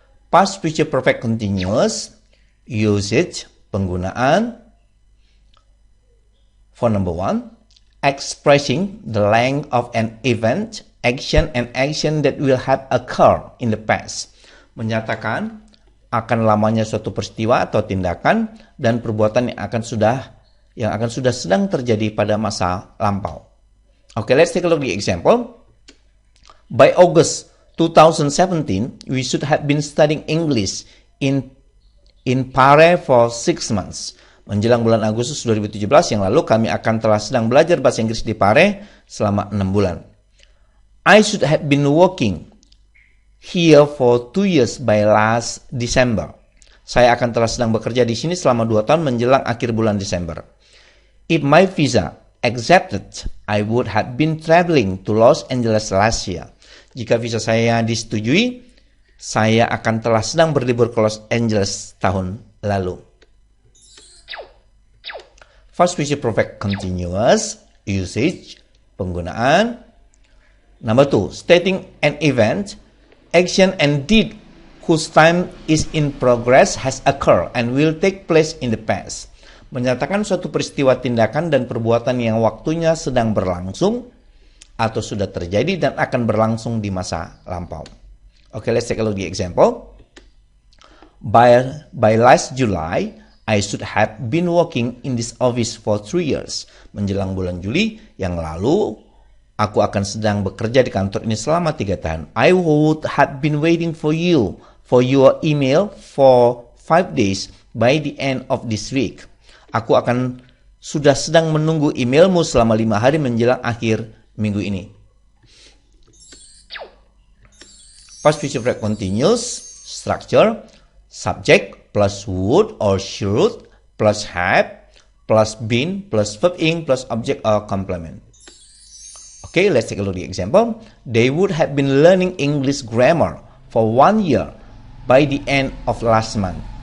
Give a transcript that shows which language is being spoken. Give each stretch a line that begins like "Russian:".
English: Past future perfect continuous usage,
Indonesian: penggunaan.
English: For number 1, expressing the length of an event, action, and action that will have occurred in the past.
Indonesian: Menyatakan akan lamanya suatu peristiwa atau tindakan dan perbuatan yang akan sudah sedang terjadi pada masa lampau.
English: Okay, let's take a look at the example. By August 2017, we should have been studying English in Pare for 6 months.
Indonesian: Menjelang bulan Agustus 2017 yang lalu, kami akan telah sedang belajar bahasa Inggris di Pare selama 6 bulan.
English: I should have been working here for 2 years by last December.
Indonesian: Saya akan telah sedang bekerja di sini selama 2 tahun menjelang akhir bulan Desember.
English: If my visa accepted, I would have been traveling to Los Angeles last year.
Indonesian: Jika visa saya disetujui, saya akan telah sedang berlibur ke Los Angeles tahun lalu.
English: Past future perfect continuous usage,
Indonesian: penggunaan.
English: Number 2, stating an event, action and deed whose time is in progress has occurred and will take place in the past.
Indonesian: Menyatakan suatu peristiwa tindakan dan perbuatan yang waktunya sedang berlangsung atau sudah terjadi dan akan berlangsung di masa lampau.
English: Okay, let's take a look at the example. By last July, I should have been working in this office for 3 years.
Indonesian: Menjelang bulan Juli yang lalu, aku akan sedang bekerja di kantor ini selama 3 tahun.
English: I would have been waiting for you, for your email for 5 days by the end of this week.
Indonesian: Aku akan sudah sedang menunggu emailmu selama 5 hari menjelang akhir minggu ini.
English: Past future perfect continuous structure, subject plus would or should plus have plus been plus verb ing plus object or complement. Okay, let's take a look at the example. They would have been learning English grammar for 1 year by the end of last month.